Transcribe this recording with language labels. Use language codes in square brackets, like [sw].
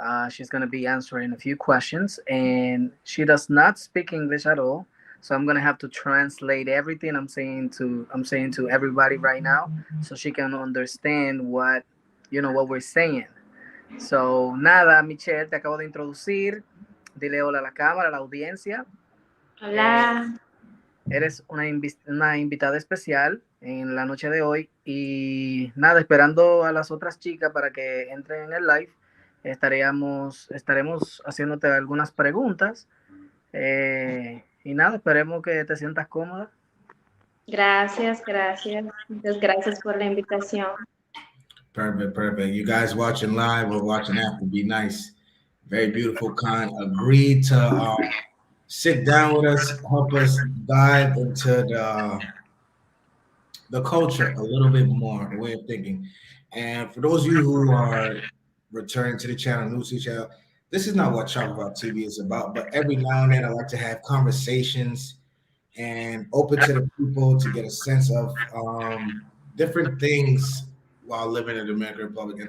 [en] She's gonna be answering a few questions, and she does not speak English at all. So I'm gonna have to translate everything I'm saying to everybody right now, so she can understand what we're saying. [es] So nada, Michelle, te acabo de introducir. Dile hola a la cámara, a la audiencia. Hola. Eres una invitada especial en la noche de hoy y nada, esperando a las otras chicas para que entren en el live, estaremos haciéndote algunas preguntas y nada, esperemos que te sientas cómoda. Gracias, gracias. Muchas gracias por la invitación. [en] Perfect. You guys watching live or watching after, be nice. Very beautiful, kind. Agreed to sit down with us, help us dive into the culture a little bit more, the way of thinking. And for those of you who are returning to the channel, new to the channel, this is not what Chapapa TV is about, but every now and then I like to have conversations and open to the people to get a sense of different things while living in the Dominican Republic.